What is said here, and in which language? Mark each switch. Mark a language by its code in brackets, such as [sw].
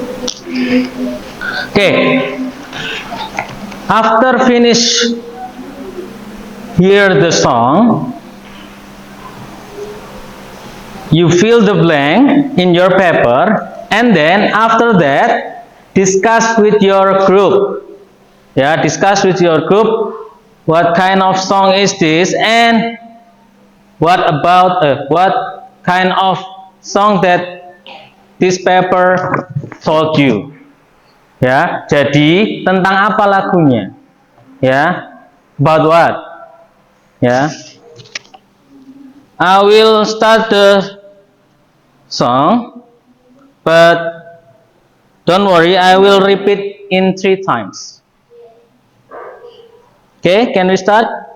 [en] Okay, after finish hear the song, you fill the blank in your paper, and then after that discuss with your group, yeah, discuss with your group what kind of song is this, and what kind of song that this paper told you. [id] Ya, jadi tentang apa lagunya? [en] Ya, about what? Ya, I will start the song, but don't worry, I will repeat in 3 times. Okay, can we start?